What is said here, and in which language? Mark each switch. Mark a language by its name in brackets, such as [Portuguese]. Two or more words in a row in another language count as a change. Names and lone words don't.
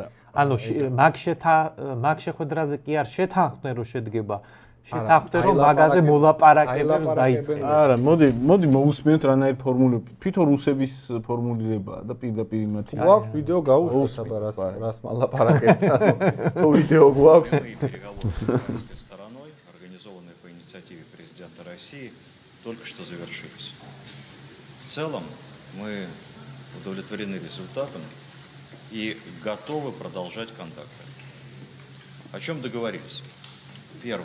[Georgian] ანუ მაგ შეხვედრაზე კი არ შეთანხმდნენ, რომ შედგება. შეთანხმდნენ, რომ მაგაზე მოლაპარაკებებს დაიწყებენ. არა, მოდი მოусმენთ რანაირ ფორმულირებას. თვითონ რუსების ფორმულირებაა და პირდაპირ იმათი. გვაქვს ვიდეო გაუშვეს, აბა რას მოლაპარაკებთ. თუ ვიდეო გვაქვს. [Russian] По инициативе президента России только что завершились. В целом мы удовлетворены результатом и готовы продолжать контакты. О чем договорились? Первое.